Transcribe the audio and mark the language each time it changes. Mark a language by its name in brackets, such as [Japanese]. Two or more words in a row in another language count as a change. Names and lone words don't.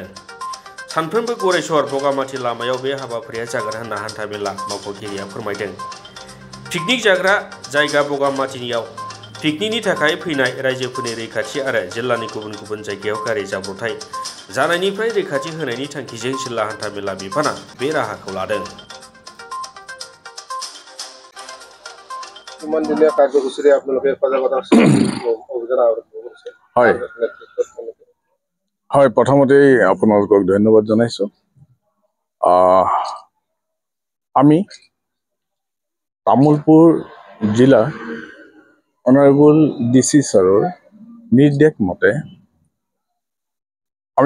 [Bodo] सानफ्रोमबो गरेस्वर बगामाथि लामायाव बे हाबाफारिया जागोन होनना हान्थामेला मावख'गिरिया फोरमायदों। पिकनिक जाग्रा जायगा बगामाथियाव पिकनिकनि थाखाय फैनाय रायजोफोरनि रैखाथि आरो जिल्लानि गुबुन गुबुन जायगायाव गारि जाब्रबथाय जानायनिफ्राय रैखाथि होनायनि थांखिजों जिल्ला हान्थामेला बिफाना बे राहाखौ लादों। [Assamese] কিমান দিনীয়া কাৰ্যসূচীৰে আপোনালোকে সজাগতা অভিযান আৰম্ভ কৰিছে? হয়, প্ৰথমতেই আপোনালোকক ধন্যবাদ জনাইছো। আমি তামুলপুৰ জিলা [English] honourable DC [Assamese] ছাৰৰ নিৰ্দেশ মতে আমি